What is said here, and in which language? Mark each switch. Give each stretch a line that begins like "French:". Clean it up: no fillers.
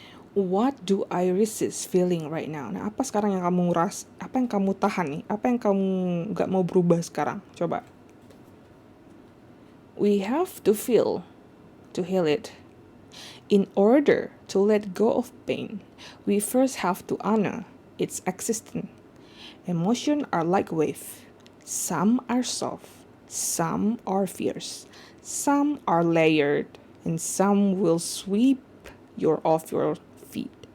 English: What do I resist feeling right now?
Indonesian: Nah, apa sekarang yang kamu apa yang kamu tahan nih? Apa yang kamu gak mau berubah sekarang? Coba.
English: We have to feel to heal it. In order to let go of pain, we first have to honor its existence. Emotions are like waves. Some are soft, some are fierce, some are layered, and some will sweep you off your feet.